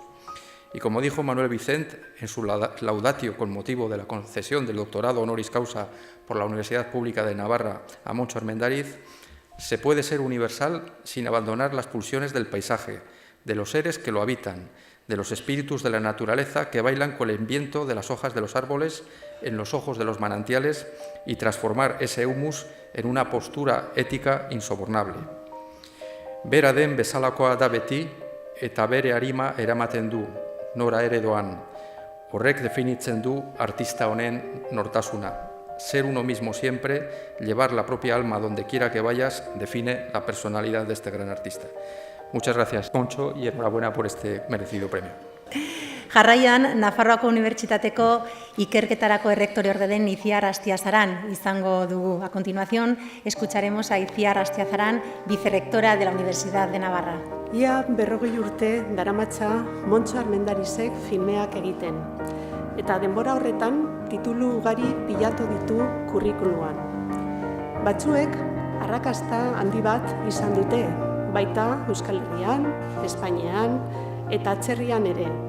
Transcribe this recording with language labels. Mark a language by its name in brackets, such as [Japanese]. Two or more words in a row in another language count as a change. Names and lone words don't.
[Spanish] Y como dijo Manuel Vicent en su laudatio con motivo de la concesión del doctorado [Latin] honoris causa [Spanish] por la Universidad Pública de Navarra a Moncho Armendariz, se puede ser universal sin abandonar las pulsiones del paisaje, de los seres que lo habitan, de los espíritus de la naturaleza que bailan con el viento de las hojas de los árboles en los ojos de los manantiales y transformar ese humus en una postura ética insobornable. [Basque] Bera den bezalakoa da beti eta bere arima eramaten du, nora ere doan. Horrek definitzen du artista honen nortasuna. [Spanish] Ser uno mismo siempre, llevar la propia alma donde quiera que vayas, define la personalidad de este gran artista. Muchas gracias, Moncho, y enhorabuena por este merecido premio. [Basque] Jarraian, Nafarroako Unibertsitateko ikerketarako errektoreorde den Itziar Astiazaran izango dugu. [Spanish] A continuación, escucharemos a Itziar Astiazaran, vicerrectora de la Universidad de Navarra. [Basque] Ia 40 urte daramatza Moncho Armendarizek filmeak egiten. Eta denbora horretan titulu ugari pilatu ditu kurrikuluan. Batzuek arrakasta handi bat izan dute, baita Euskal Herrian, Espainian eta atzerrian ere.